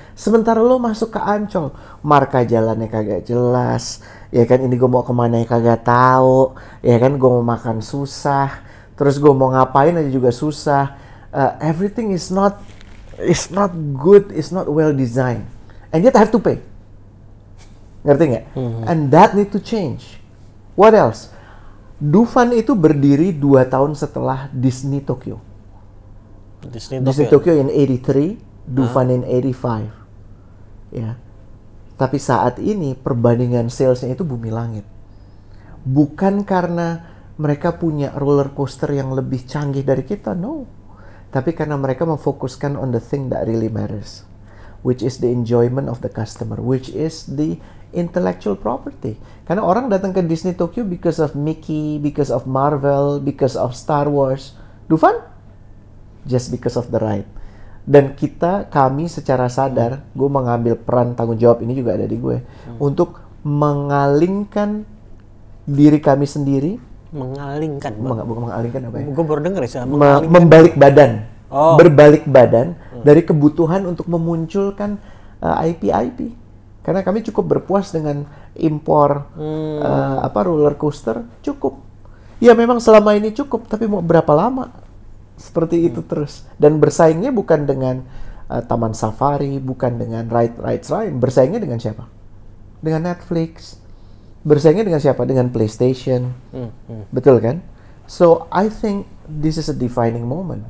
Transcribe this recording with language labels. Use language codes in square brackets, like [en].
[id] Sementara lo masuk ke Ancol, marka jalannya kagak jelas, ya kan, ini gue mau kemana ya kagak tahu, ya kan, gue mau makan susah, terus gue mau ngapain aja juga susah. [en] Everything is not good, is not well designed, and yet I have to pay. [id] Ngerti nggak? [en] And that need to change. What else? [id] Dufan itu berdiri 2 tahun setelah Disney Tokyo. [en] Disney Tokyo in 83, Dufan in 85. [id] Ya. Tapi saat ini perbandingan salesnya itu bumi langit. Bukan karena mereka punya roller coaster yang lebih canggih dari kita, [en] no. [id] Tapi karena mereka memfokuskan [en] on the thing that really matters, which is the enjoyment of the customer, which is the intellectual property. [id] Karena orang datang ke [en] Disney Tokyo because of Mickey, because of Marvel, because of Star Wars. Dufan? Just because of the ride. [id] Dan kami secara sadar, gue mengambil peran tanggung jawab ini juga ada di gue, untuk mengalingkan diri kami sendiri. Mengalingkan? Bukan mengalingkan apa ya? Gue baru denger ya. Membalik badan. Berbalik badan dari kebutuhan untuk memunculkan IP. Karena kami cukup berpuas dengan impor roller coaster, cukup. Ya memang selama ini cukup, tapi mau berapa lama? Seperti itu terus. Dan bersaingnya bukan dengan Taman Safari, bukan dengan rides lain. Bersaingnya dengan siapa? Dengan Netflix. Bersaingnya dengan siapa? Dengan PlayStation. Betul kan? [en] So, I think this is a defining moment.